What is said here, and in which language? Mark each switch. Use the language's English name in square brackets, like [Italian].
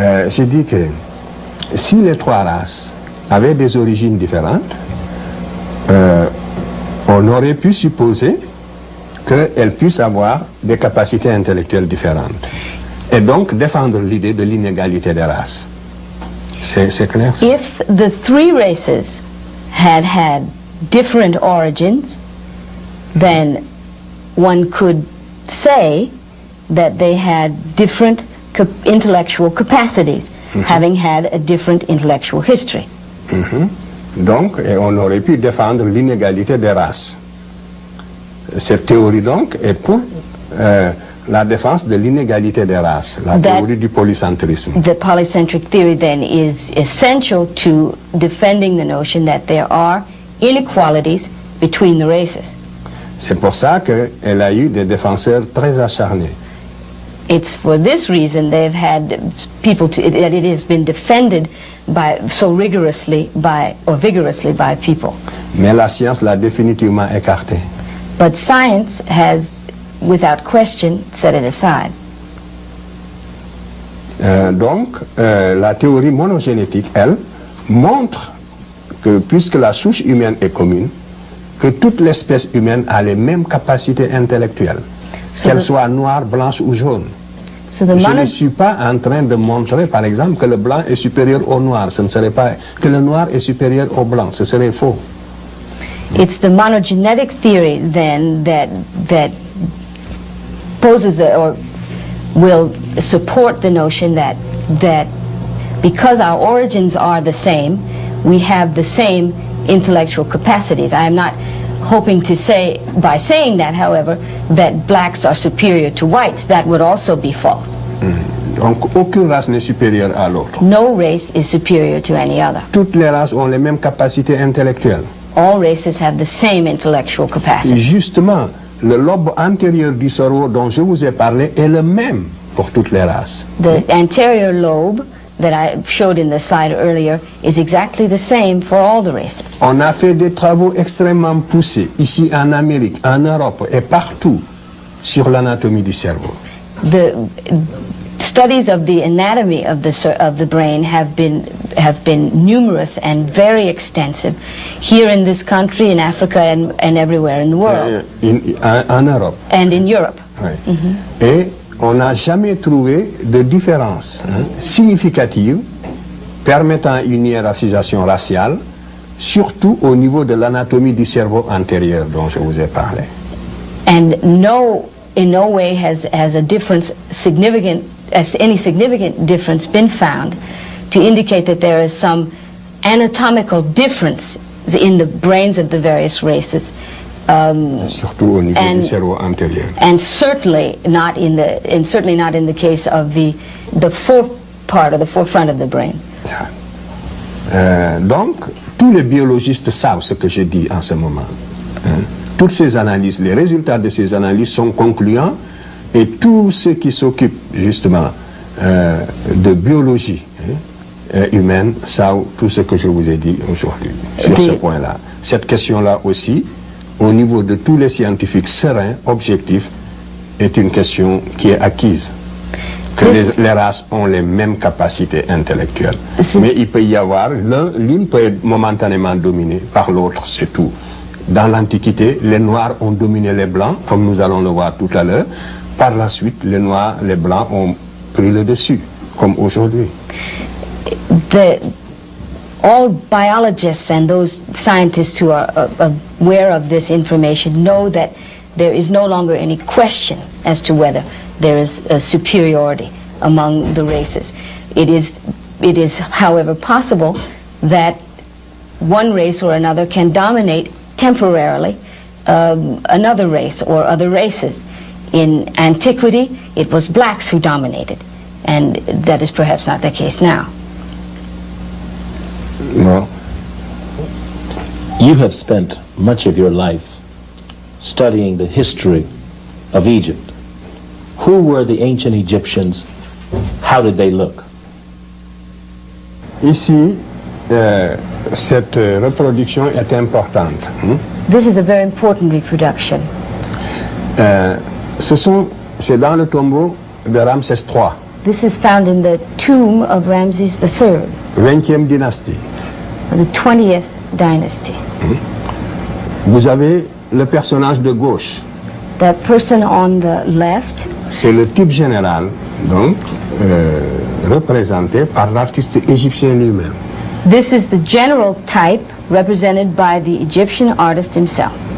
[French] J'ai dit que si les 3 races avaient des origines différentes, on aurait pu supposer qu'elles puissent avoir des capacités intellectuelles différentes. Et donc défendre l'idée de l'inégalité des races. C'est clair? [English] If the 3 races had different origins, then one could say that they had different intellectual capacities, having had a different intellectual history. [French] Donc, on aurait pu défendre l'inégalité des races. Cette théorie, donc, est pour la défense de l'inégalité des races, la théorie du polycentrisme. [English] The polycentric theory, then, is essential to defending the notion that there are inequalities between the races. [French] C'est pour ça qu'elle a eu des défenseurs très acharnés. [English] It's for this reason they've had people that it has been defended so rigorously or vigorously by people. [French] Mais la science l'a définitivement écarté. [English] But science has, without question, set it aside. [French] Donc, la théorie monogénétique, elle, montre que puisque la souche humaine est commune, que toute l'espèce humaine a les mêmes capacités intellectuelles, qu'elle soit noire, blanche ou jaune. Je ne suis pas en train de montrer, par exemple, que le blanc est supérieur au noir. Ce ne serait pas que le noir est supérieur au blanc. Ce serait faux. [English] It's the monogenetic theory then that poses or will support the notion that because our origins are the same, we have the same intellectual capacities. I am not hoping to say, by saying that, however, that blacks are superior to whites. That would also be false. [French] Donc, aucune race n'est supérieure à l'autre. [English] No race is superior to any other. [French] Toutes les races ont les mêmes capacités intellectuelles. [English] All races have the same intellectual capacity. [French] Justement, le lobe antérieur du cerveau dont je vous ai parlé est le même pour toutes les races. [English] The anterior lobe that I showed in the slide earlier is exactly the same for all the races. [French] On a fait des travaux extrêmement poussés ici en Amérique, en Europe et partout sur l'anatomie du cerveau. [English] The studies of the anatomy of the brain have been numerous and very extensive here in this country, in Africa, and everywhere in the world. [French] En Europe. [English] And in Europe. [French] Oui. Et on n'a jamais trouvé de différence significative permettant une hiérarchisation raciale, surtout au niveau de l'anatomie du cerveau antérieur dont je vous ai parlé. [English] And in no way has a difference any significant difference been found to indicate that there is some anatomical difference in the brains of the various races. [French] Surtout au niveau du cerveau antérieur. [English] And certainly not in the case of the forefront of the brain. Yeah. [French] Donc, tous les biologistes savent ce que je dis en ce moment. Toutes ces analyses, les résultats de ces analyses sont concluants et tous ceux qui s'occupent justement de biologie humaine savent tout ce que je vous ai dit aujourd'hui sur ce point-là. Cette question-là aussi, au niveau de tous les scientifiques sereins, objectifs, est une question qui est acquise. Que les races ont les mêmes capacités intellectuelles. Mais il peut y avoir, l'une peut être momentanément dominée par l'autre, c'est tout. Dans l'Antiquité, les Noirs ont dominé les Blancs, comme nous allons le voir tout à l'heure. Par la suite, les Noirs, les Blancs ont pris le dessus, comme aujourd'hui. [English] All biologists and those scientists who are aware of this information know that there is no longer any question as to whether there is a superiority among the races. It is, however, possible that one race or another can dominate temporarily another race or other races. In antiquity, it was blacks who dominated, and that is perhaps not the case now. No. You have spent much of your life studying the history of Egypt. Who were the ancient Egyptians? How did they look? [French] Ici, cette reproduction est importante. [English] This is a very important reproduction. [French] C'est dans le tombeau de Ramsès III. [English] This is found in the tomb of Ramses III. [French] 20e dynastie. [English] The 20th dynasty. [French] Vous avez le personnage de gauche. [English] The person on the left. [French] C'est le type général, donc, représenté par l'artiste égyptien lui-même. [English] This is the general type represented by the Egyptian artist himself.